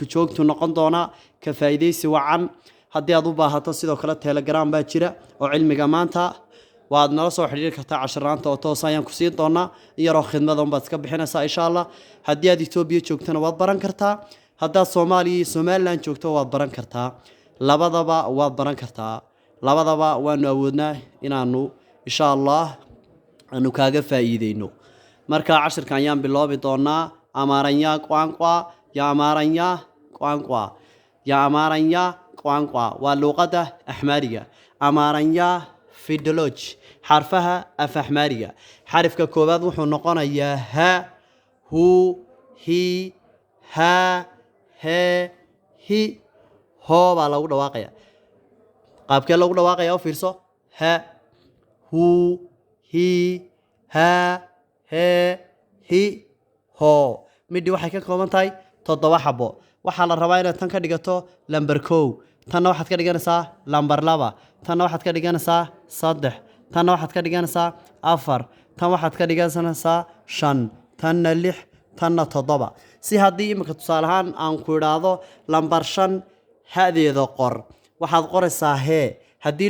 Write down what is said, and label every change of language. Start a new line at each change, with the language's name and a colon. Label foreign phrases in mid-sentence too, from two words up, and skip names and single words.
Somali: joogtu noqon doona ka faa'iideysi wacan haddii aad u baahato sidoo kale Telegram baa jira oo cilmiga maanta waad nala soo xiriiri kartaa cashiraanta oo toos ayaan ku siin doonaa iyadoo khidmada baad iska bixinaysaa
Arabic: إن شاء الله
Somali: haddii aad Itoobiya joogtana waad baran kartaa haddaad Soomaaliya Somaliland joogto waad baran kartaa labadaba waad baran kartaa labadaba waanu awoodnaa inaanu
Arabic: إن شاء الله
Somali: aanu kaaga faa'iideyno marka cashirkan ayaan bilaabi doonaa
Amharic: አማርኛ ቋንቋ
Somali: waa luqadda axmaariga
Amharic: አማርኛ ፊደሎች
Somali: xarfaha af axmaariga xarafka koobaad wuxuu noqonayaa ha
Amharic: ሁ ሂ ሃ ሄ ህ ሆ
Somali: baa lagu dhawaaqaya qaabkee lagu dhawaaqaya oo fiirso
Amharic: ሀ ሁ ሂ ሃ ሄ ህ ሆ
Somali: midii waxay ka kooban tahay 7 xabo waxaa la rabaa inaad tan ka dhigato lambar 1 tanna waxaad ka dhiganaysaa lambar 2 tanna waxaad ka dhiganaysaa 3 tanna waxaad ka dhiganaysaa 4 tan waxaad ka dhiganaysaa 5 tanna 6 tanna 7 si haddii imika tusaale ahaan aan ku idhaahdo lambar 5 hadeeda qor waxaad qoraysaa he haddii